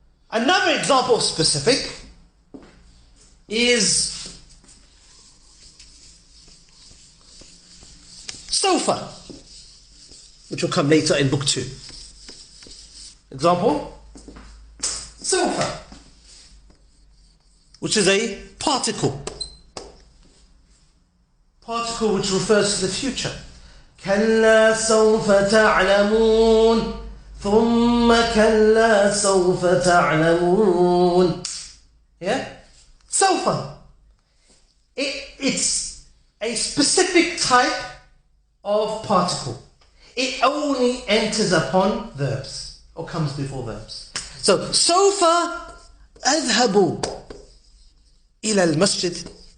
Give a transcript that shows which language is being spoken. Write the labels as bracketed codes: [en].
[en] Another example of specific is sofa, which will come later in book 2. Example, sofa, which is a particle. Particle which refers to the future. [ar] كلا سوف تعلمون ثم كلا سوف تعلمون. [en] Yeah? Sofa. It's a specific type of particle. It only enters upon verbs or comes before verbs. [ar] So, سوف أذهب إلى المسجد.